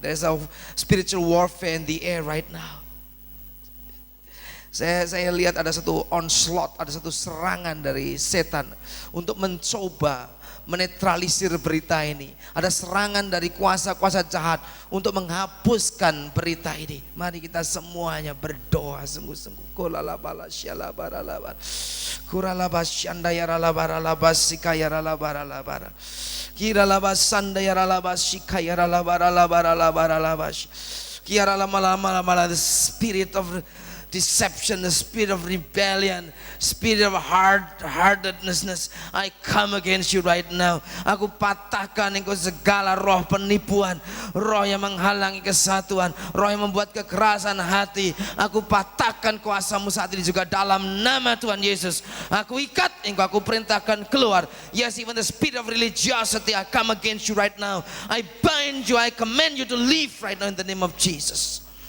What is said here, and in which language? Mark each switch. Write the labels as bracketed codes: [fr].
[en] There's a spiritual warfare in the air right now. [id] Saya lihat ada satu onslaught, ada satu serangan dari setan untuk mencoba menetralisir berita ini. Ada serangan dari kuasa-kuasa jahat untuk menghapuskan berita ini. Mari kita semuanya berdoa sungguh-sungguh. Kolalabala syalabaralabar. Kuralabas syandayaralabaralabas sikayaralabaralabara. Kiralabas sandayaralabas sikayaralabaralabaralabaralabas. [en] Kiralamalamalamala, the spirit of deception, the spirit of rebellion, spirit of hard-heartedness, I come against you right now. [id] Aku patahkan engkau segala roh penipuan, roh yang menghalangi kesatuan, roh yang membuat kekerasan hati. Aku patahkan kuasamu saat ini juga dalam nama Tuhan Yesus. Aku ikat engkau, aku perintahkan keluar. [en] Yes, even the spirit of religiosity, I come against you right now. I bind you, I command you to leave right now in the name of Jesus.